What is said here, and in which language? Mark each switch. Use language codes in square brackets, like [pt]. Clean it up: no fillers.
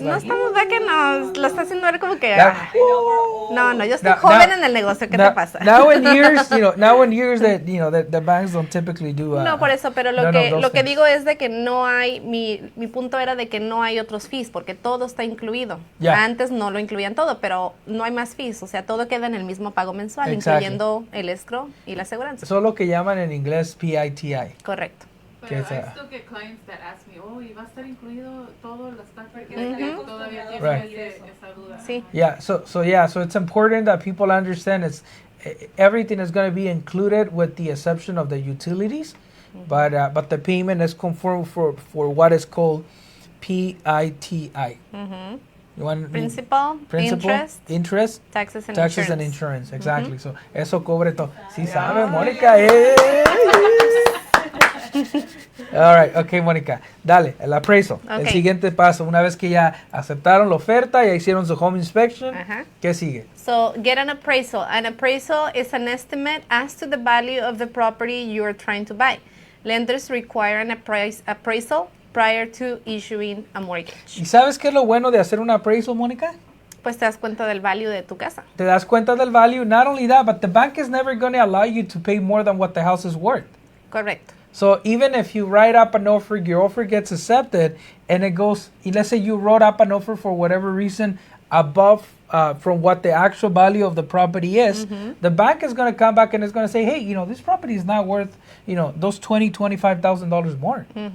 [es] No estamos back en lo está haciendo ver como que no, yo estoy joven en el negocio, ¿qué te pasa? [en] Now in years that that the banks don't typically do [es] no, por eso, pero lo que digo es de que no hay mi punto era de que no hay otros fees porque todo está incluido. Antes no lo incluían todo, pero no hay más fees, o sea, todo queda en el mismo pago mensual, incluyendo el escrow y la aseguranza. Eso es lo que llaman en inglés PITI. Correcto. Pero [en] I still get clients that ask me, [es] ¿y va a estar incluido todo las taxas? Todavía tiene esa duda. Sí. [en] Yeah, so it's important that people understand everything is going to be included with the exception of the utilities, but the payment is conformed for what is called PITI. You want Principal, interest, taxes and insurance. Exactly. So [es] eso cubre todo. Sí sabe, Mónica. [en] All right, okay, Mónica, dale, el appraisal. Okay. [es] El siguiente paso, una vez que ya aceptaron la oferta, ya hicieron su home inspection, ¿qué sigue? [en] So, get an appraisal. An appraisal is an estimate as to the value of the property you are trying to buy. Lenders require an appraisal prior to issuing a mortgage. [es] ¿Y sabes qué es lo bueno de hacer un appraisal, Mónica? Pues te das cuenta del value de tu casa. Te das cuenta del value. [en] Not only that, but the bank is never going to allow you to pay more than what the house is worth. [es] Correcto. [en] So even if you write up an offer, your offer gets accepted, and it goes, let's say you wrote up an offer for whatever reason above from what the actual value of the property is, the bank is going to come back and it's going to say, hey, this property is not worth, those $25,000 more.